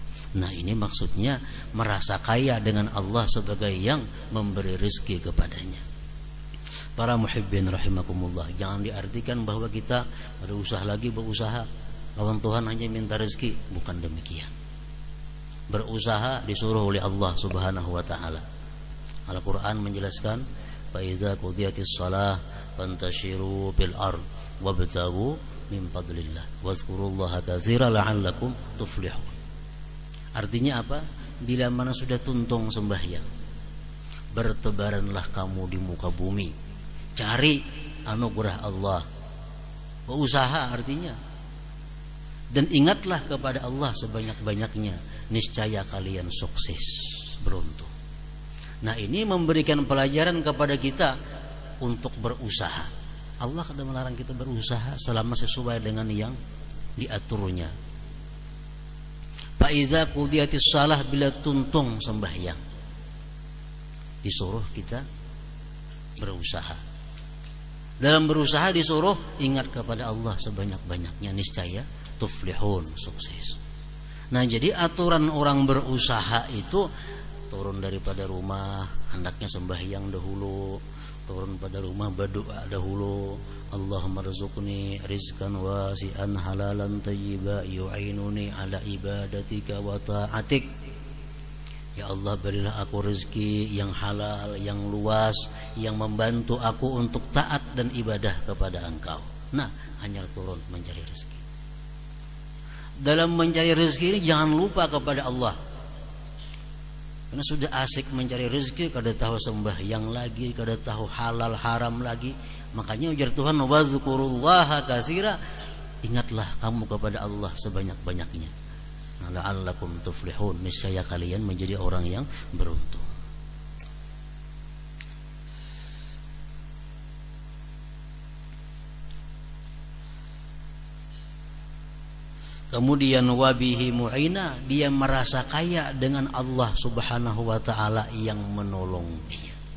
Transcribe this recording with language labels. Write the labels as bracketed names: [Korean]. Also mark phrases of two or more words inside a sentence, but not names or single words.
[Indonesian] Nah, ini maksudnya merasa kaya dengan Allah sebagai yang memberi rezeki kepadanya. Para [Arabic] محبين رحمكم الله, [Indonesian] jangan diartikan bahwa kita berusaha lawan Tuhan hanya minta rezeki, bukan demikian. Berusaha disuruh oleh Allah [Arabic] سبحانه وتعالى. [Indonesian] Al-Qur'an menjelaskan, [Arabic] فإذا قضيت الصلاة فانتشروا في الأرض وابتغوا من فضل الله واذكروا الله كثيرا لعلكم تفلحون. [Indonesian] Artinya apa? Bila mana sudah tuntung sembahyang, bertebaranlah kamu di muka bumi, cari anugerah Allah. Berusaha artinya, dan ingatlah kepada Allah sebanyak-banyaknya, niscaya kalian sukses, beruntung. Nah, ini memberikan pelajaran kepada kita untuk berusaha. Allah kadang melarang kita berusaha selama sesuai dengan yang diaturnya. [Arabic] فإذا قضيت الصلاة, [Indonesian] bila tuntung sembahyang, disuruh kita berusaha. Dalam berusaha disuruh ingat kepada Allah sebanyak-banyaknya, niscaya tuflihun, sukses. Nah, jadi aturan orang berusaha itu turun daripada rumah, hendaknya sembahyang dahulu, turun pada rumah berdoa dahulu, [Arabic] اللهم ارزقني رزقا واسعا حلالا طيبا يعينني على عبادتك وطاعتك. [Indonesian] Ya Allah, berilah aku rezeki yang halal, yang luas, yang membantu aku untuk taat dan ibadah kepada Engkau. Nah, hanya turun mencari rezeki. Dalam mencari rezeki ini jangan lupa kepada Allah. Karena sudah asik mencari rezeki, kada tahu sembahyang lagi, kada tahu halal haram lagi. Makanya ujar Tuhan, [Arabic] واذكروا الله كثيرا, [Indonesian] ingatlah kamu kepada Allah sebanyak-banyaknya. Nah, [Arabic] لعلكم تفلحون, [Indonesian] niscaya kalian menjadi orang yang beruntung. Kemudian [Arabic] وبه معينا, [Indonesian] dia merasa kaya dengan Allah [Arabic] سبحانه وتعالى [Indonesian] yang menolong dia.